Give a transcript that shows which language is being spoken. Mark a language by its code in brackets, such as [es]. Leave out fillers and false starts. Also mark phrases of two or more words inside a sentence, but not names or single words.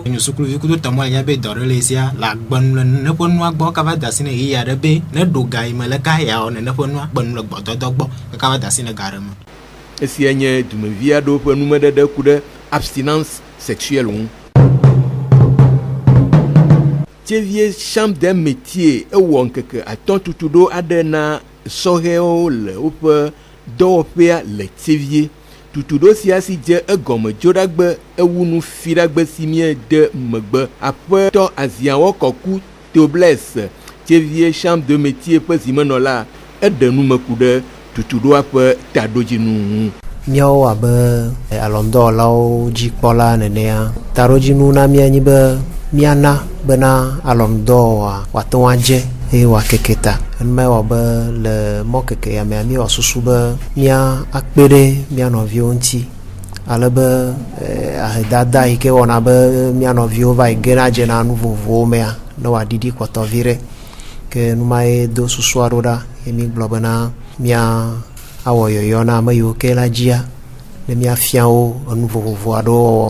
[ee] Nye sukuruvi kudo tɔmɔ nya be dɔ ɖe le sia la gbenu le ne ƒe nua gbɔ kava da si ne yi aɖe be ne ɖo ga yi me le ka ya wɔ ne ƒe nua gbenu le gbɔdɔdɔ gbɔ kava da si ne ga ɖe me. Esia nye dumevi aɖewo ƒe numeɖeɖe ku ɖe [fr] abstinence sexuelle [ee] ŋu. Tivie chambre des métiers ewɔ ŋkeke atɔ̃ tutuɖo aɖe na sɔhɛwo le woƒe dɔwɔƒea le Tivie. Tutuɖo sia si dze egɔme dzoɖagbe ewu nu fiɖagbe si mie de megbe. Aƒetɔ Aziawɔ Kɔku Teoblesse Tivie chambre de métier ƒe zimenɔla eɖe nume ku ɖe tutuɖoa ƒe taɖodzinu ŋu. Míawo abe alɔŋdɔwɔlawo dzikpɔla nenea taɖodzinu na mía nyi be míana bena alɔŋdɔwɔa wòate ŋu adze eye wòakeke ta. Enuma wɔ be le mɔkeke ya mea míewɔ susu be mía akpe ɖe mía nɔviwo ŋuti ale be ahedada yi ke wɔna be mía nɔviwo va yi ge na dze na nu vovovowo mea ne wòaɖiɖi kpɔtɔvi ɖe ke numa ye do susua ɖo ɖa ye mí gblɔ bena mía awɔ yɔyɔ na ame yiwo ke la dzia ne míafia wo enu vovovo aɖewo wɔwɔ.